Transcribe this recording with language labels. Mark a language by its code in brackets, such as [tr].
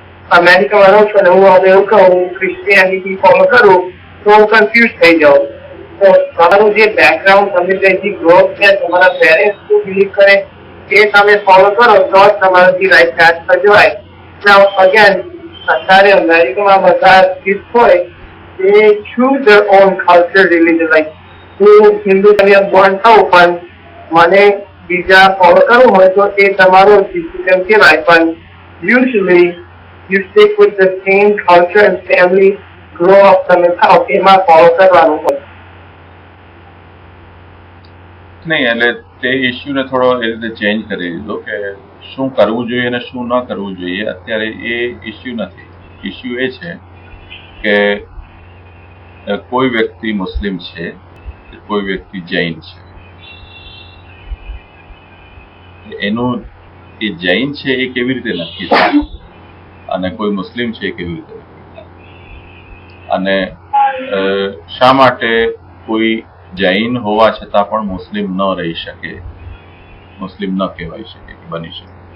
[gu] અમેરિકામાં રહું છું અને હું હવે એવું કહું હું ક્રિશ્ચિયાનિટી ફોલો કરું તો હું કન્ફ્યુઝ થઈ જાઉં. તો તમારું જે બેકગ્રાઉન્ડ તમે જે ગ્રોથ છે તમારા પેરેન્ટ્સ શું બિલીવ કરે એ તમે ફોલો કરો તો જ તમારાથી રાઈટ પાથ પર જવાય. [en] Now again, [gu] અત્યારે અમેરિકામાં બધા કિડ્સ હોય [en] they choose their own culture, religion. [gu] Like હું હિન્દુ ધર્મ બોર્ન થઉં પણ મને બીજા ફોલો કરવું હોય તો એ તમારો ડિસિઝન કહેવાય. પણ [en] usually you stick with the same culture and family grow up [gu] તમે થાવ એમાં ફોલો કરવાનું હોય. નહીં, એટલે તે ઇસ્યુને થોડો એ રીતે ચેન્જ કરી દીધો કે શું કરવું જોઈએ અને શું ન કરવું જોઈએ. અત્યારે એ ઇસ્યુ નથી. ઇસ્યુ એ છે કે કોઈ વ્યક્તિ મુસ્લિમ છે, કોઈ વ્યક્તિ જૈન છે, એનું એ જૈન છે એ કેવી રીતે નક્કી થાય અને કોઈ મુસ્લિમ છે એ કેવી રીતે નક્કી થાય, અને શા માટે કોઈ જૈન હોવા છતાં પણ મુસ્લિમ ન રહી શકે, મુસ્લિમ ન કહેવાય શકે કે બની શકે.